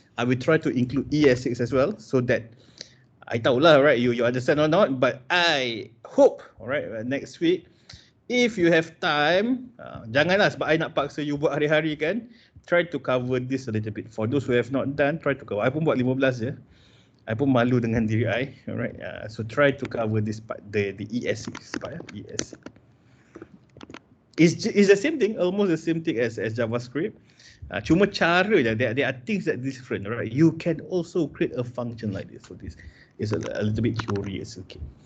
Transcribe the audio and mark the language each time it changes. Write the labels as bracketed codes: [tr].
[en] I will try to include ES6 as well, so that I [ms] tahulah, [en] right? You understand or not? But I hope, alright, next week, if you have time, [ms] janganlah sebab I nak paksa you buat hari-hari kan. [en] Try to cover this a little bit. For those who have not done, try to cover. [ms] I pun buat 15 je. I pun malu dengan diri I, alright. [en] So try to cover this part, the ES6 part. ES. It's the same thing, almost the same thing as JavaScript. [ms] Cuma cara je, [en] there are things that different, right? You can also create a function like this. So this is a little bit curious, okay.